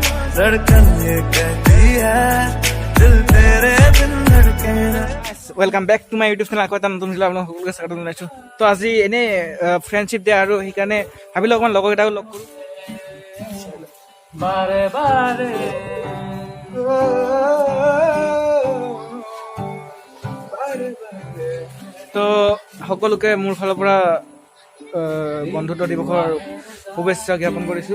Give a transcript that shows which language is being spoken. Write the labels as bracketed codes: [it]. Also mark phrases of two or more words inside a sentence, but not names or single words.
[hi] धड़कन ये कहती है दिल तेरे बिन धड़के ना। [en] welcome back to my YouTube channel. [as] আকৌ এটা নতুন ভিডিঅ' আপোনাক সকলোকে স্বাগতম জনাইছোঁ। তো আজি এনেই [en] friendship day [as] আৰু সেইকাৰণে ভাবিলোঁ অকণমান লগৰকেইটাকো লগ কৰোঁ। बारे बारे তো সকলোকে মোৰ ফালৰ পৰা বন্ধুত্ব দিৱসৰ শুভেচ্ছা জ্ঞাপন কৰিছোঁ।